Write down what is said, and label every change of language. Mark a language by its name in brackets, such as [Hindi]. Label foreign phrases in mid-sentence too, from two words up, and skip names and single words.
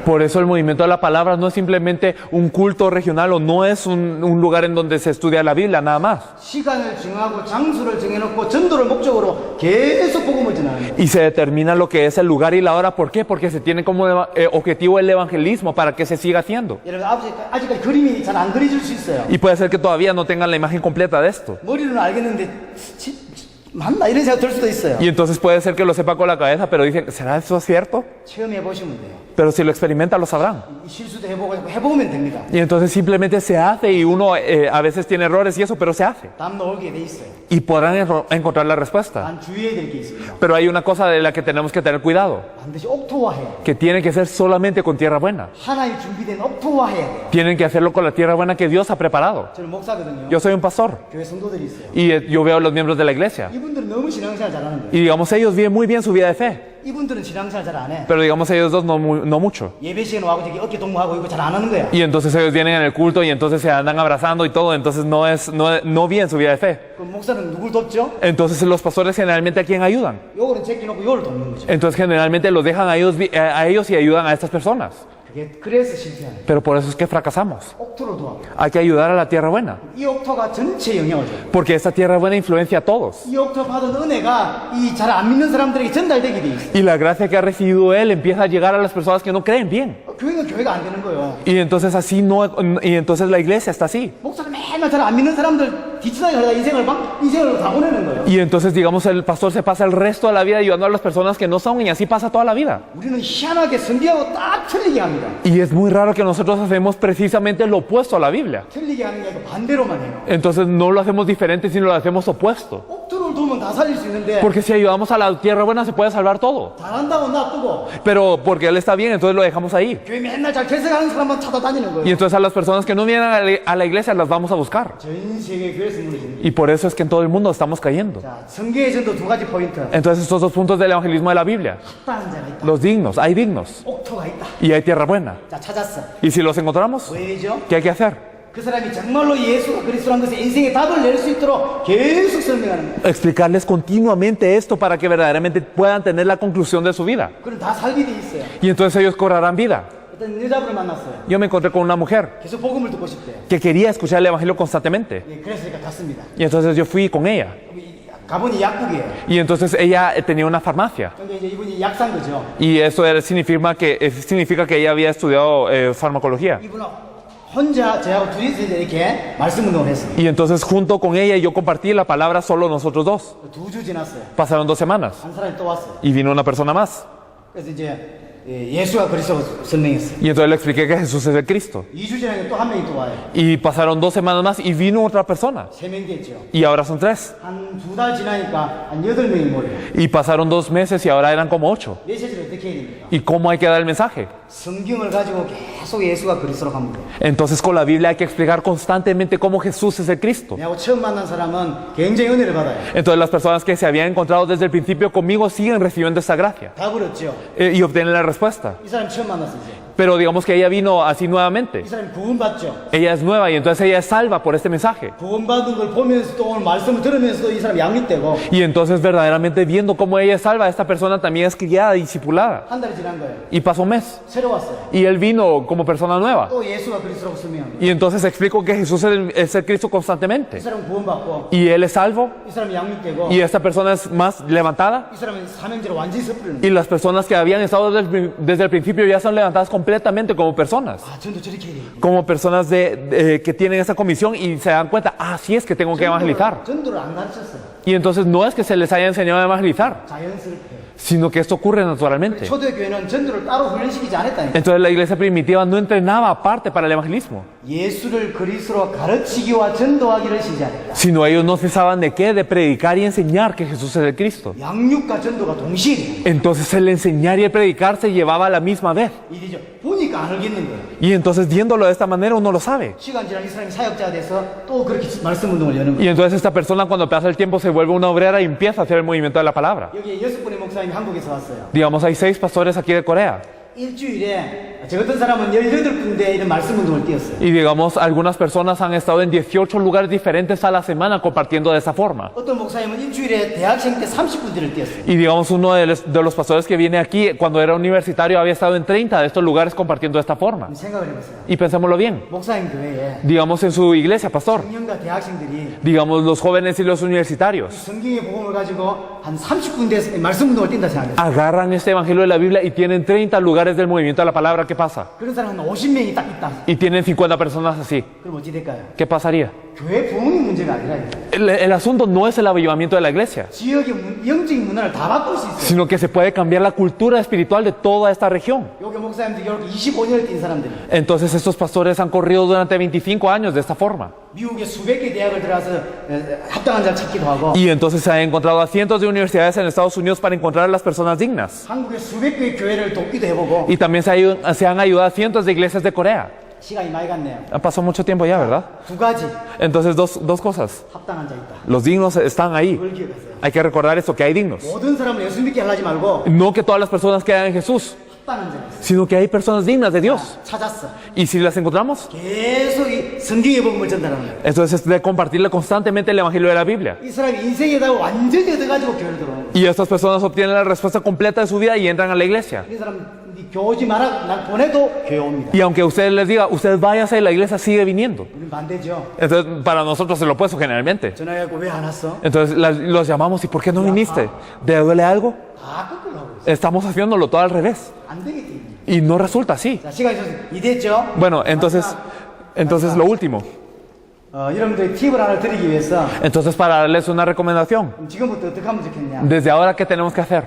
[Spanish] Por eso el movimiento de la palabra no es simplemente un culto regional o no es un lugar en donde se estudia la Biblia, nada más. [Korean] 시간을 정하고 장소를 정해놓고 전도를 목적으로 계속 복음을 전하는 거예요. [Spanish] Y se determina lo que es el lugar y la hora. ¿Por qué? Porque se tiene como objetivo el evangelismo para que se siga haciendo. [Korean] 여러분 아직까지 그림이 잘 안 그려질 수 있어요. [Spanish] Y puede ser que todavía no tengan la imagen completa de esto. [Korean] 머리로는 알겠는데 맞나 이런 생각 들 수도 있어요. [Spanish] Y entonces puede ser que lo sepa con la cabeza, pero dicen, ¿será eso cierto? [Korean] 체험해 보시면 돼요. [Spanish] Pero si lo experimentan, lo sabrán. [Korean] 이 실수도 해보고 해보면 됩니다. [Spanish] Y entonces simplemente se hace y uno a veces tiene errores y eso, pero se hace. [Korean] 답 나오게 돼 있어요. [Spanish] Y podrán encontrar la respuesta. [Korean] 단 주의해야 될 게 있습니다. [Spanish] Pero hay una cosa de la que tenemos que tener cuidado, [Korean] 반드시 옥토화해야 돼요. [Spanish] que tiene que ser solamente con tierra buena. [Korean] 하나님 준비된 옥토화해야 돼요. [Spanish] Tienen que hacerlo con la tierra buena que Dios ha preparado. [Korean] 저는 목사거든요. [Spanish] Yo soy un pastor [Korean] 교회 성도들이 있어요. [Spanish] y yo veo a los miembros de la iglesia. [Korean] 이분들은 너무 신앙생활 잘하는 거예요. [Spanish] Y digamos, ellos viven muy bien su vida de fe, [Korean] 이분들은 신앙생활 잘 안 해. [Spanish] pero digamos, ellos dos no mucho. [Korean] 예배 시간에 와고 저기 어깨 동무하고 이거 잘 안 하는 거야. [Spanish] Y entonces ellos vienen en el culto y entonces se andan abrazando y todo, entonces no viven su vida de fe. [Korean] 그럼 목사는 누굴 돕죠? [Spanish] Entonces los pastores generalmente a quién ayudan. [Korean] 요거는 제끼놓고 요를 돕는 거죠. [Spanish] Entonces generalmente los dejan a ellos y ayudan a estas personas. [Korean] 그래서 실패하는 거예요. [Spanish] Pero por eso es que fracasamos. [Korean] 옥토를 도와요. [Spanish] Hay que ayudar a la tierra buena, [Korean] 이 옥토가 전체 영향을 줘요. [Spanish] porque esta tierra buena influencia a todos. [Korean] 이 옥토 받은 은혜가 이 잘 안 믿는 사람들에게 전달되게 돼 있어요. [Spanish] Y la gracia que ha recibido él empieza a llegar a las personas que no creen bien. [Korean] 교회는 교회가 안 되는 거예요. [Spanish] Y entonces y entonces la iglesia está así. [Korean] 목사가 맨날 잘 안 믿는 사람들 뒷주다에 하다 인생을 다 보내는 거예요. [Spanish] Y entonces digamos el pastor se pasa el resto de la vida ayudando a las personas que no son y así pasa toda la vida. [Korean] 우리는 희한하게 성경하고 딱 틀리게 합니다. [Spanish] Y es muy raro que nosotros hacemos precisamente lo opuesto a la Biblia. [Korean] 틀리게 하는 게 아니고 반대로만 해요. [Spanish] Entonces no lo hacemos diferente, sino lo hacemos opuesto. [Korean] 옥토를 도면 다 살릴 수 있는데 [Spanish] Porque si ayudamos a la tierra buena se puede salvar todo. [Korean] 잘한다고 놔두고 [Spanish] Pero porque él está bien, entonces lo dejamos ahí. [Korean] 교회 맨날 잘 결석하는 사람만 찾아다니는 [Spanish] Y [Korean] 거예요. [Spanish] entonces a las personas que no vienen a la iglesia las vamos a buscar. [Korean] 전 세계 교회에서 무너집니다. [Spanish] Y por eso es que en todo el mundo estamos cayendo. [Korean] 자, 성경의 전도 두 가지 포인트. [Spanish] Entonces estos dos puntos del evangelismo de la Biblia. [Korean] 합당한 자가 있다. [Spanish] Los dignos, hay dignos. [Korean] 옥토가 있다. [Spanish] Y hay tierra buena. [Korean] 자, 찾았어. [Spanish] Y si los encontramos, [Korean] 왜죠? [Spanish] ¿qué hay que hacer? [Korean] 그 사람이 정말로 예수가 그리스도라는 것에 인생의 답을 낼 수 있도록 계속 설명하는 거예요. [Spanish] Explicarles continuamente esto para que verdaderamente puedan tener la conclusión de su vida. [Korean] 그럼 다 살게 돼 있어요. [Spanish] Y entonces ellos cobrarán vida. [Korean] 어떤 여자분을 만났어요. [Spanish] Yo me encontré con una mujer [Korean] 계속 복음을 듣고 싶대요. [Spanish] que quería escuchar el evangelio constantemente. [Korean] 예, 그래서 갔습니다. [Spanish] Y entonces yo fui con ella. [Korean] 가보니 약국이에요. [Spanish] Y entonces ella tenía una farmacia. [Korean] 근데 이제 이분이 약산 거죠. [Spanish] Y eso significa que ella había estudiado farmacología. [Korean] 이분은 혼자 저하고 둘이서 이제 이렇게 말씀 운동을 했어요. [Spanish] Y entonces junto con ella yo compartí la palabra solo nosotros dos. [Korean] 2주 지났어요. [Spanish] Pasaron 2 semanas [Korean] 한 사람이 또 왔어요. [Spanish] y vino una persona más. [Korean] 그래서 이제 예수가 그리스도라고 설명했어요. [Spanish] Y entonces le expliqué que Jesús es el Cristo. [Korean] 2주 지나니까 또 한 명이 또 와요. [Spanish] Y pasaron 2 semanas más y vino otra persona. [Korean] 3명 됐죠. [Spanish] Y ahora son 3. [Korean] 한 2달 지나니까 한 8명이 모여요. [Spanish] Y pasaron 2 meses y ahora eran como 8. [Korean] 메시지를 어떻게 해야 됩니까? [Spanish] ¿Y cómo hay que dar el mensaje? [Korean] 성경을 가지고 계속 예수가 그리스도라고 합니다. [Spanish] Entonces con la Biblia hay que explicar constantemente cómo Jesús es el Cristo. [Korean] 내하고 처음 만난 사람은 굉장히 은혜를 받아요. [Spanish] Entonces las personas que se habían encontrado desde el principio conmigo siguen recibiendo esta gracia [Korean] 답을 얻죠. [Spanish] y obtienen la respuesta. [Korean] 이 사람 처음 만났어 이제. [Spanish] Pero digamos que ella vino así nuevamente. [Korean] 이 사람이 구원받죠. [Spanish] Ella es nueva y entonces ella es salva por este mensaje. [Korean] 구원받은 걸 보면서도 오늘 말씀을 들으면서도 이 사람 양육되고 [Spanish] Y entonces verdaderamente viendo cómo ella es salva, esta persona también es criada, discipulada. [Korean] 한 달이 지난 거예요. [Spanish] Y pasó un mes. [Korean] 새로 왔어요. [Spanish] Y él vino como persona nueva. [Korean] 또 예수가 그리스도라고 설명합니다. [Spanish] Y entonces explico que Jesús es el Cristo [Korean] 이 [Spanish] constantemente. [Korean] 사람은 구원받고 [Spanish] Y él es salvo. [Korean] 이 사람이 양육되고 [Spanish] Y esta persona es más levantada. [Korean] 이 사람은 사명제로 완전히 섭리는 [Spanish] Y las personas que habían estado desde el principio ya son levantadas completamente como personas. [Korean] 아, 전도 저렇게 해야 돼. [Spanish] Como personas que tienen esa comisión y se dan cuenta, así es que tengo que evangelizar. [Korean] 전도를 안 가르쳤어요. [Spanish] Y entonces no es que se les haya enseñado a evangelizar, [Korean] 자연스럽게. [Spanish] sino que esto ocurre naturalmente. [Korean] 초대교회는 전도를 따로 훈련시키지 않았다니까. [Spanish] Entonces la iglesia primitiva no entrenaba aparte para el evangelismo, [Korean] 예수를 그리스도로 가르치기와 전도하기를 시작했다. [Spanish] sino ellos no cesaban de qué, de predicar y enseñar que Jesús es el Cristo. [Korean] 양육과 전도가 동시에 돼요. [Spanish] Entonces el enseñar y el predicar se llevaba a la misma vez. [Korean] 일이죠. 보니까 안 알겠는 거예요. [Spanish] Y entonces viéndolo de esta manera uno lo sabe. [Korean] 시간 지난 이 사람이 사역자가 돼서 또 그렇게 말씀 운동을 여는 거예요. [Spanish] Y entonces esta persona cuando pasa el tiempo se vuelve una obrera y empieza a hacer el movimiento de la palabra. [Korean] 여기 6분의 목사님이 한국에서 왔어요. [Spanish] Digamos, hay 6 pastores aquí de Corea. [Korean] 일주일에 저 같은 사람은 18군데 이런 말씀 운동을 뛰었어요. [Spanish] Y digamos, algunas personas han estado en 18 lugares diferentes a la semana compartiendo de esa forma. [Korean] 어떤 목사님은 일주일에 대학생 때 30군데를 뛰었어요. [Spanish] Y digamos, uno de los pastores que viene aquí, cuando era universitario, había estado en 30 de estos lugares compartiendo de esta forma. [Korean] 생각을 해보세요. [Spanish] Y pensémoslo bien. [Korean] 목사님 교회에 [Spanish] Digamos, en su iglesia, pastor. [Korean] 청년과 대학생들이 [Spanish] Digamos, los jóvenes y los universitarios. [Korean] 성경의 복음을 가지고 한 30군데 말씀 운동을 뛴다 생각해요. [Spanish] Agarran este evangelio de la Biblia y tienen 30 lugares del movimiento de la palabra. ¿Qué pasa? [Korean] 그런 사람 한 50명이 딱 있다. [Spanish] Y tienen 50 personas así. [Korean] 그럼 어찌 될까요? [Spanish] ¿Qué pasaría? [Korean] 교회 부흥이 문제가 아니라 [Spanish] El asunto no es el avivamiento de la iglesia, [Korean] 지역의 영적인 문화를 다 바꿀 수 있어요. [Spanish] sino que se puede cambiar la cultura espiritual de toda esta región. [Korean] 여기 목사님들 이렇게 25년을 뛴 사람들이 [Spanish] Entonces estos pastores han corrido durante 25 años de esta forma. [Korean] 미국의 수백 개 대학을 들어가서 합당한 자를 찾기도 하고 [Spanish] Y entonces se han encontrado a cientos de universidades en Estados Unidos para encontrar a las personas dignas. [Korean] 한국의 수백 개의 교회를 돕기도 해보고 [Spanish] Y también se han ayudado a cientos de iglesias de Corea. [Korean] 시간이 많이 갔네요. [Spanish] Pasó mucho tiempo ya, ¿verdad? [Korean] 두 가지 [Spanish] Entonces dos cosas. [Korean] 합당한 자 있다. [Spanish] Los dignos están ahí. [Korean] 그걸 기억하세요. [Spanish] Hay que recordar esto, que hay dignos. [Korean] 모든 사람을 예수 믿게 하려지 말고 [Spanish] No que todas las personas quedan en Jesús, [Korean] 합당한 자가 있어요. [Spanish] sino que hay personas dignas de Dios. [Korean] 찾았어. [Spanish] Y si las encontramos, [Korean] 계속 이 성경의 복음을 전달하는 거예요. [Spanish] entonces es de compartirle constantemente el Evangelio de la Biblia. [Korean] 이 사람이 인생에다가 완전히 얻어가지고 교회를 들어오는 거예요. [Spanish] Y estas personas obtienen la respuesta completa de su vida y entran a la iglesia. [Korean] 이 사람 네 교회 오지 마라 난 보내도 교회 옵니다. [Spanish] Y aunque usted les diga, usted váyase, la iglesia sigue viniendo. [Korean] 우리는 반대죠. [Spanish] Entonces, para nosotros es lo opuesto generalmente. [Korean] 전화해갖고 왜 안 왔어? [Spanish] Entonces los llamamos, ¿y por qué no viniste? ¿Te duele algo? [Korean] 다 거꾸로 하고 있어요. [Spanish] Estamos haciéndolo todo al revés. [Korean] 안 되기 때문에. [Spanish] Y no resulta así. [Korean] 자, 시간이 좀 이됐죠? [Spanish] Bueno, entonces lo último. [Korean] 여러분들이 팁을 하나 드리기 위해서 [Spanish] Entonces, para darles una recomendación, [Korean] 지금부터 어떻게 하면 좋겠냐? [Spanish] desde ahora, ¿qué tenemos que hacer?